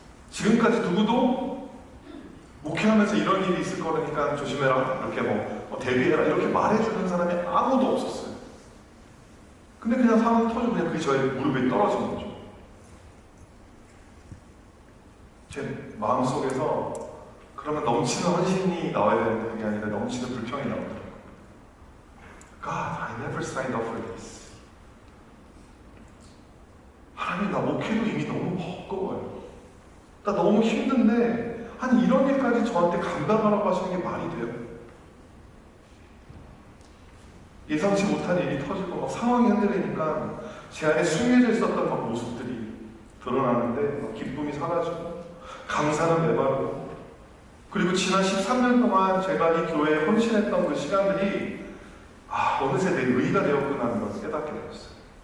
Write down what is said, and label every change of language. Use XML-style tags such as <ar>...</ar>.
<ko>지금까지 누구도 목회하면서 이런 일이 있을 거니까 조심해라, 이렇게 대비해라, 이렇게 말해주는 사람이 아무도 없었어요. 근데 그냥 상황이 터지고 그냥 그게 저의 무릎에 떨어진 거죠. 제 마음속에서 그러면 넘치는 헌신이 나와야 되는데 그게 아니라 넘치는 불평이 나오더라고요.</ko> <en>God, I never signed up for this.</en> <ko>하나님, 나 목회도 이미 너무 버거워요. 나 너무 힘든데 아니 이런 일까지 저한테 감당하라고 하시는 게 말이 돼요? 예상치 못한 일이 터지고 막 상황이 흔들리니까 제 안에 숨겨져 있었던 막 모습들이 드러나는데 막 기쁨이 사라지고 감사는 메마르고, 그리고 지난 13년 동안 제가 이 교회에 헌신했던 그 시간들이 어느새 내 의의가 되었구나 하는 것을 깨닫게 되었어요.</ko>